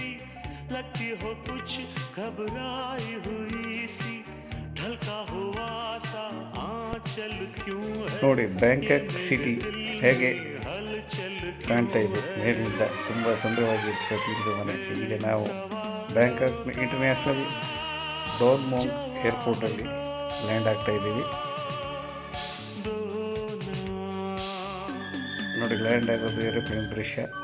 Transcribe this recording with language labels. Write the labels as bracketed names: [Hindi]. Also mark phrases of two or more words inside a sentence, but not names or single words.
[Hindi] लगती हो कुछ घबराई हुई सी ढलका हुआ सा आंचल क्यों है. [Kannada] ನೋಡಿ, ಬ್ಯಾಂಕಾಕ್ ಸಿಟಿ ಹೇಗೆ ಕಾಣ್ತಾ ಇದೆ ಮೇಲಿಂದ. ತುಂಬ ಸುಂದರವಾಗಿ ಪ್ರತಿಯೊಂದು ಮನೆ. ಈಗ ನಾವು ಬ್ಯಾಂಕಾಕ್ ಇಂಟರ್ನ್ಯಾಷನಲ್ ಡಾನ್ ಮೊಂಗ್ ಏರ್ಪೋರ್ಟಲ್ಲಿ ಲ್ಯಾಂಡ್ ಆಗ್ತಾ ಇದ್ದೀವಿ. ನೋಡಿ, ಲ್ಯಾಂಡ್ ಆಗೋದು ಏರೋಪ್ಲೇನ್ ದೃಶ್ಯ.